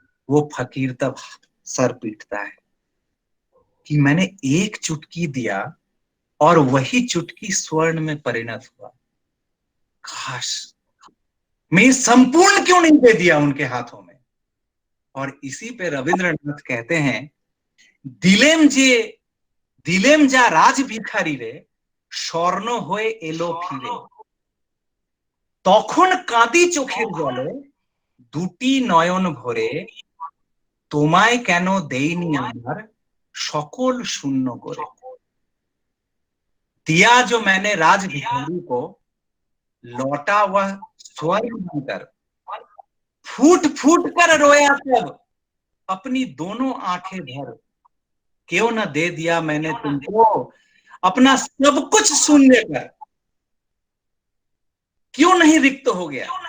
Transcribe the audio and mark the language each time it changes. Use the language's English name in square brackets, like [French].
[Hindi] वो फकीर तब सर पीटता है कि मैंने एक चुटकी दिया और वही चुटकी स्वर्ण में परिणत हुआ, काश मैं संपूर्ण क्यों नहीं दे दिया उनके हाथों में। और इसी पे रविंद्रनाथ कहते हैं, [Bangla] दिलेम जे दिलेम जा राज भिखारी रे স্বর্ণ হয়ে এলো ফিরে, তখন কাঁদি চোখের জলে দুটি নয়ন ভরে, তোমায় কেন দেইনি আমার সকল শূন্য করে। [Hindi] दिया जो मैंने राज भिखारी को, लौटा वह स्वर्ण बनकर, फूट फूट कर रोया तब अपनी दोनों आंखें भर, क्यों न दे दिया मैंने तुमको अपना सब कुछ शून्य कर, क्यों नहीं रिक्त हो गया।